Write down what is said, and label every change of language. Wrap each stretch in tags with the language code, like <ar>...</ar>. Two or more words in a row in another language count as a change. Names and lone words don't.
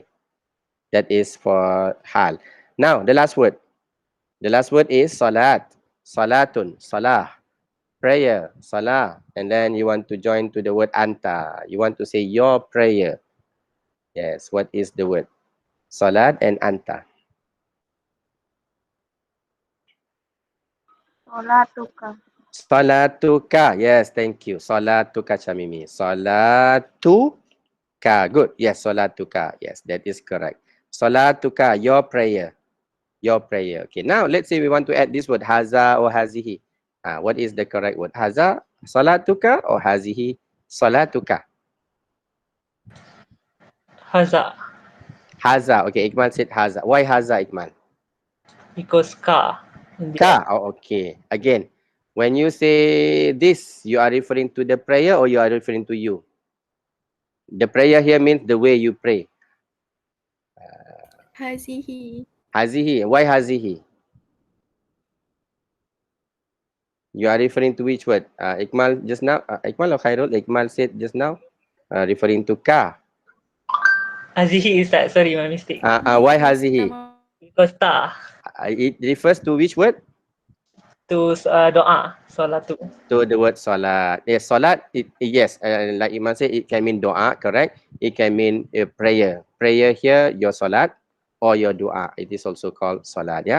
<en>That is for hal. Now the last word. The last word is salat. Salatun. Salah. Prayer. Salah. And then you want to join to the word anta. You want to say your prayer. Yes. What is the word? Salat and anta. Solatuka. Salatuka. Yes, thank you. Salatuka Chamimi. Salatuka. Good. Yes, salatuka. Yes, that is correct. Salatuka, your prayer. Your prayer. Okay, now let's say we want to add this word haza or hazihi. What is the correct word?</en> <ar>هذا صلاتك or هذه صلاتك?</ar> <en>Haza. Haza. Okay, Ikmal said haza. Why haza, Ikmal? Because ka. In the end. Ka. Oh, okay. Again, when you say this, you are referring to the prayer or you are referring to you? The prayer here means the way you pray. Hazihi. Hazihi. Why hazihi? You are referring to which word? Ikmal just now, Ikmal or Khairul? Ikmal said just now, referring to ka.</en> <ar>هذه أستاذ.</ar> <en>Sorry, my mistake. Why hazihi? Because ta. It refers to which word? To doa. Solatu. To the word salat. Yes, salat, yes, like Imam said, it can mean doa, correct? It can mean prayer. Prayer here, your salat or your dua. It is also called salat, yeah?</en>